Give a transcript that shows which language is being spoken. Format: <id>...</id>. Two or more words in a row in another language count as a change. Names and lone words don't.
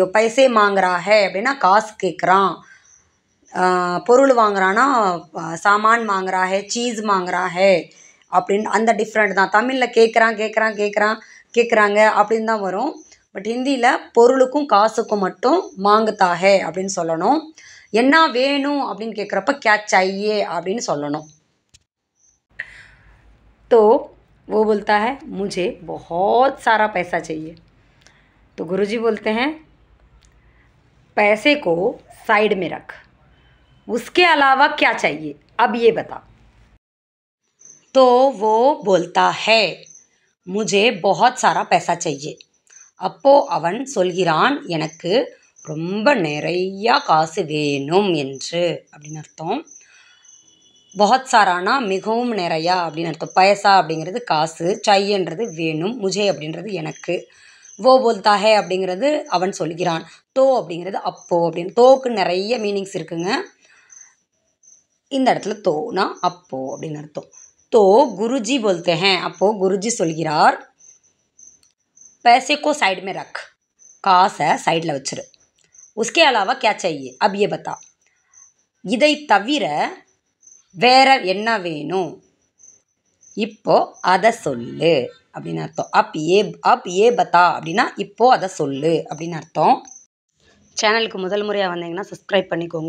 <hi>पैसे मांगता है</hi> <ta>அப்படின்னா காசு கேட்குறான். பொருள் வாங்குறான்னா</ta> <hi>सामान मांगता है, चीज़ मांगता है</hi> <ta>அப்படின்னு அந்த டிஃப்ரெண்ட் தான். தமிழில் கேட்குறாங்க அப்படின்னு தான் வரும். பட் ஹிந்தியில் பொருளுக்கும் காசுக்கும் மட்டும்</ta> <hi>मांगता है</hi> <ta>அப்படின்னு சொல்லணும். என்ன வேணும் அப்படின்னு கேட்குறப்ப</ta> <hi>क्या चाहिए</hi> <ta>அப்படின்னு சொல்லணும்.</ta> <hi>तो वो बोलता है मुझे बहुत सारा पैसा चाहिए. तो गुरुजी बोलते हैं पैसे को साइड में रख, उसके अलावा क्या चाहिए अब ये बता. तो वो बोलता है मुझे बहुत सारा पैसा चाहिए.</hi> <ta>அப்போ அவன் சொல்கிறான், எனக்கு ரொம்ப நிறையா காசு வேணும் என்று அப்படின்னு அர்த்தம்.</ta> <hi>बहुत सारा</hi> <ta>மிகவும் நிறையா அப்படின்னு அர்த்தம். பைசா அப்படிங்கிறது காசு, சாயேன்றது வேணும், முஜே அப்படின்றது எனக்கு,</ta> <hi>वो बोलता है</hi> <ta>அப்படிங்கிறது அவன் சொல்கிறான், தோ அப்படிங்கிறது அப்போ அப்படின்னு. தோக்கு நிறைய மீனிங்ஸ் இருக்குங்க. இந்த இடத்துல தோனா அப்போ அப்படின்னு அர்த்தம்.</ta> <hi>तो गुरुजी बोलते हैं,</hi> <ta>அப்போ गुरुजी சொல்கிறார்,</ta> <hi>पैसे को साइड में रख,</hi> <ta>காசை சைடில் வச்சிரு,</ta> <hi>उसके अलावा क्या चाहिए अब ये बता,</hi> <ta>இதை தவிர வேற என்ன வேணும், இப்போ அதை சொல்லு அப்படின்னு அர்த்தம்.</ta> <hi>अब ये बता</hi> <ta>அப்படின்னா இப்போ அதை சொல்லு அப்படின்னு அர்த்தம். சேனலுக்கு முதல் முறையாக வந்தீங்கன்னா சப்ஸ்கிரைப் பண்ணிக்கோங்க.</ta>